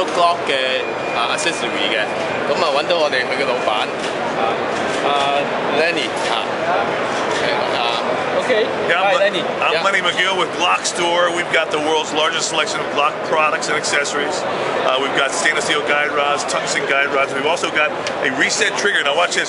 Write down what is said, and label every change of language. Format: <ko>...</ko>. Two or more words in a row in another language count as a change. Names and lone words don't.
<yue>Glock 嘅accessory 嘅，咁啊揾到我哋佢嘅老闆 Lenny</yue> <en>Okay. Yeah, Hi, Lenny. I'm Lenny Magill with Glock Store. We've got the world's largest selection of Glock products and accessories. We've got stainless steel guide rods, tungsten guide rods. We've also got a reset trigger. Now watch this.</en>